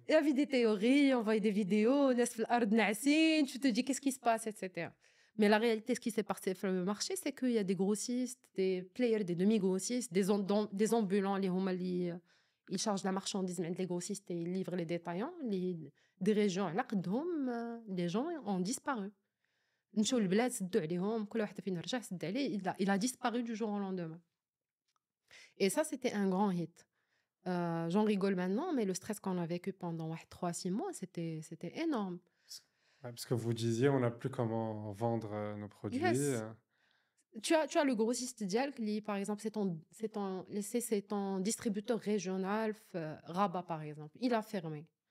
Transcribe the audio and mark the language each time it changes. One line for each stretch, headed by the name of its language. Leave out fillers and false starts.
French: il y avait des théories, on voyait des vidéos,
Arabic: ناس في الأرض ناعسين,
French: tu te dis qu'est-ce qui se passe, etc. Mais la réalité, ce qui s'est passé sur le marché, c'est qu'il y a des grossistes, des players, des demi-grossistes, des ambulants, ils chargent la marchandise, mais les grossistes, et ils livrent les détaillants. Des régions,
Arabic: على قدهم,
French: les gens ont disparu.
Arabic: نمشيو للبلاد سدوا عليهم, كل واحد فينا رجع سد عليه,
French: il a disparu du jour au lendemain. Et ça, c'était un grand hit. J'en rigole maintenant, mais le stress qu'on a vécu pendant 3-6 mois, c'était énorme. Ouais, parce que vous disiez, on n'a plus comment vendre nos produits. Yes. Tu as le grossiste Dial, qui, par exemple, c'est ton distributeur régional, Rabat, par exemple. Il a fermé.